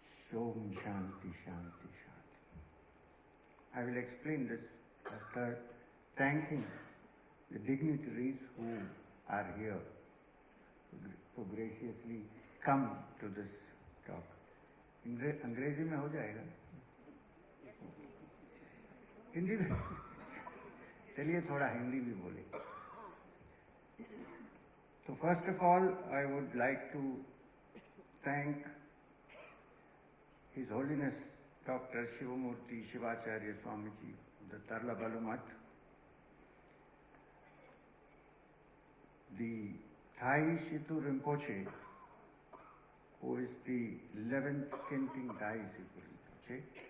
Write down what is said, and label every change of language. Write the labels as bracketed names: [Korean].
[Sanskrit] Shom shanti shanti shanti. [English] I will explain this after thanking the dignitaries who are here so graciously come to this talk. [Hindi] अंग्रेजी में हो जाएगा, हिंदी में चलिए थोड़ा हिंदी भी बोले. [English] So first of all, I would like to thank His Holiness Dr. Shivamurti Shivacharya Swamiji of the Tarlabalu Math, the Thai Shitu Rinpoche, who is the 11th Kenting disciple Rinpoche,